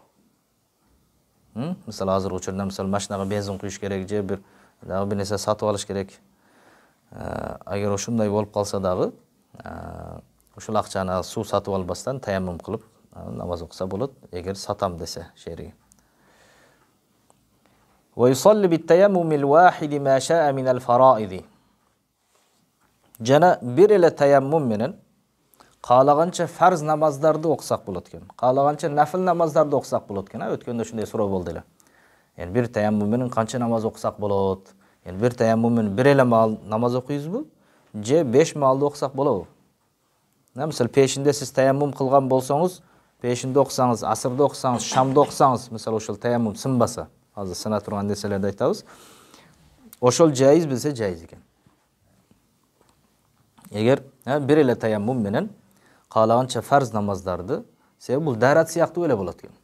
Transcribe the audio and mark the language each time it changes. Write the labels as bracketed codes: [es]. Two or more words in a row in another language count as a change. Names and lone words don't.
[ky] Мисалы азыр учурда мисалы машинага бензин куюш керек, же бир нерсе сатып алыш керек. Эгер ошондой болуп калса дагы, ушул акчаны суу сатып албастан таяммум кылып намаз окуса болот, эгер сатам десе шериги. [ar] ويصلي بالتيمم الواحد ما شاء من الفرائض. [ky] Жана бир эле таяммум менен каалаганча фарз намаздарды окусак болот экен. Каалаганча нафил намаздарды окусак болот экен. Өткөндө ушундай суроо болду эле. Яни бир таяммум менен канча намаз окусак болот? Яни бир таяммум менен бир эле маал намаз окуйсузбу? Же 5 маалды окусак болобу? Мисалы пешинде сиз таяммум кылган болсоңуз, пешинде окусаңыз, асырда окусаңыз, шамда окусаңыз, мисалы ошол таяммум сынбаса, азыр сына турган нерселерди айтабыз. Ошол жайыз билсе жайыз экен. Эгер бир эле таяммум менен каалаганча фарз намаздарды, себеби бул дарат сыяктуу эле болот экен.